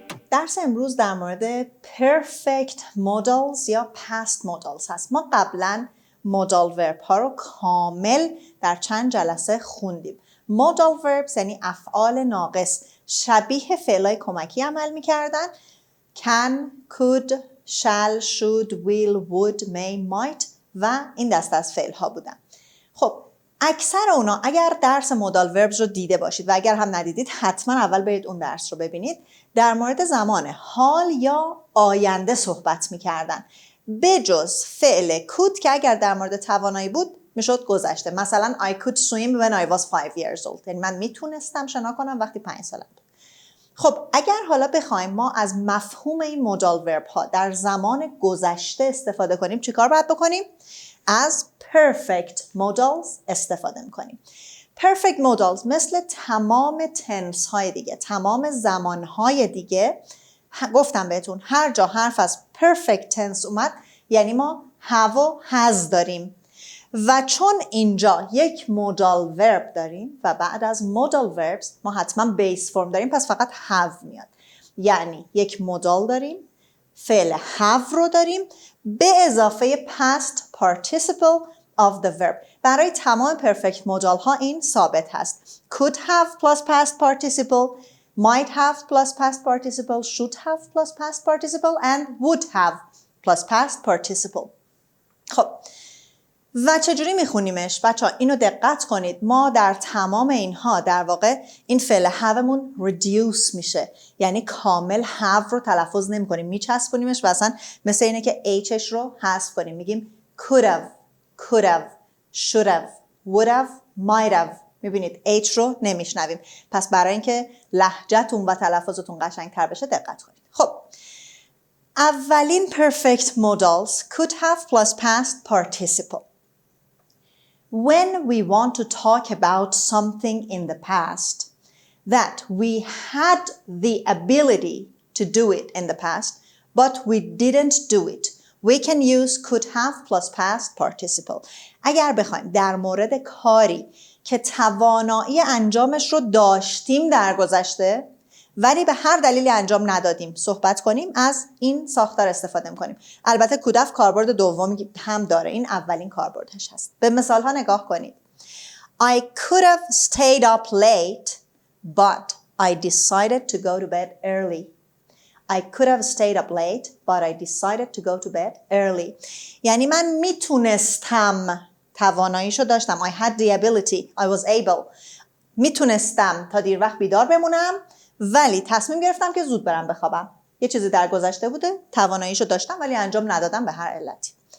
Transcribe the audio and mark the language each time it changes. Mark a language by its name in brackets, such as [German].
[Persian] درس امروز در مورد perfect modals یا past modals هست. ما قبلا modal verb ها رو کامل در چند جلسه خوندیم. modal verbs یعنی افعال ناقص شبیه فعلای کمکی عمل می‌کردن. [English] can, could, shall, should, will, would, may, might [Persian] و این دسته از فعل ها بودن. خب اکثر اونا اگر درس modal verbs رو دیده باشید و اگر هم ندیدید حتما اول برید اون درس رو ببینید. در مورد زمان حال یا آینده صحبت می‌کردن. بجز فعل could که اگر در مورد توانایی بود میشد گذشته. مثلا [English] I could swim when I was 5 years old. [Persian] یعنی من میتونستم شنا کنم وقتی 5 سالم بود. خب اگر حالا بخوایم ما از مفهوم این modal verb ها در زمان گذشته استفاده کنیم چیکار باید بکنیم؟ از perfect modals استفاده میکنیم. perfect modals مثل تمام تنس های دیگه، تمام زمان های دیگه، گفتم بهتون هر جا حرف از perfect tense اومد یعنی ما have و has داریم و چون اینجا یک modal verb داریم و بعد از modal verbs ما حتما base form داریم پس فقط have میاد. یعنی یک modal داریم، فعل have رو داریم به اضافه past participle of the verb. برای تمام perfect modal ها این ثابت هست. [English] could have plus past participle, might have plus past participle, should have plus past participle and would have plus past participle. [Persian] خب و چجوری میخونیمش؟ بچه‌ها اینو دقت کنید. ما در تمام اینها در واقع این فعل هاومون reduce میشه. یعنی کامل have رو تلفظ نمی کنیم. میچسبونیمش و اصلا مثل اینه که hش رو حذف کنیم. میگیم [English] could have, should have, would have, might have. [Persian] میبینید h رو نمیشنویم. پس برای اینکه لهجه‌تون و تلفظتون قشنگ‌تر بشه دقت کنید. خب اولین [English] perfect modals could have plus past participle. When we want to talk about something in the past that we had the ability to do it in the past, but we didn't do it, we can use could have plus past participle. [Persian] اگر بخوایم در مورد کاری که توانایی انجامش رو داشتیم در گذشته ولی به هر دلیلی انجام ندادیم صحبت کنیم از این ساختار استفاده می‌کنیم. البته could have کاربرد دومی هم داره. این اولین کاربردش هست. به مثال ها نگاه کنید. [English] I could have stayed up late but I decided to go to bed early. I could have stayed up late but I decided to go to bed early. [Persian] یعنی من میتونستم تواناییشو داشتم. [English] I had the ability. I was able. [Persian] میتونستم تا دیر وقت بیدار بمونم ولی تصمیم گرفتم که زود برم بخوابم. یه چیزی در گذشته بوده، تواناییشو داشتم ولی انجام ندادم به هر علتی.